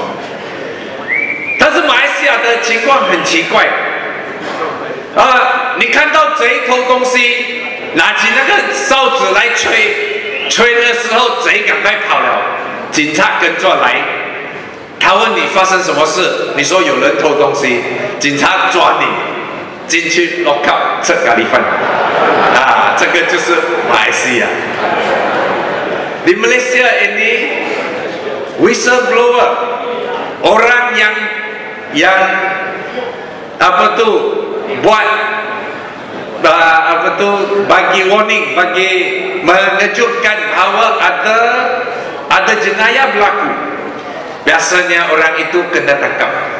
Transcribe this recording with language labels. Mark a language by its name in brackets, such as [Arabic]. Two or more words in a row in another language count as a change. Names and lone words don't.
[Chinese] 但是马来西亚的情况很奇怪，你看到贼偷东西，拿起那个哨子来吹，吹的时候贼赶快跑了，警察跟着来，他问你发生什么事，你说有人偷东西，警察抓你进去 [English] lock up [Chinese] 吃咖喱饭。这个就是马来西亚。 [Malay] Di Malaysia ini whistleblower, orang yang buat bagi warning, bagi mengejutkan bahawa ada jenayah berlaku, biasanya orang itu kena tangkap.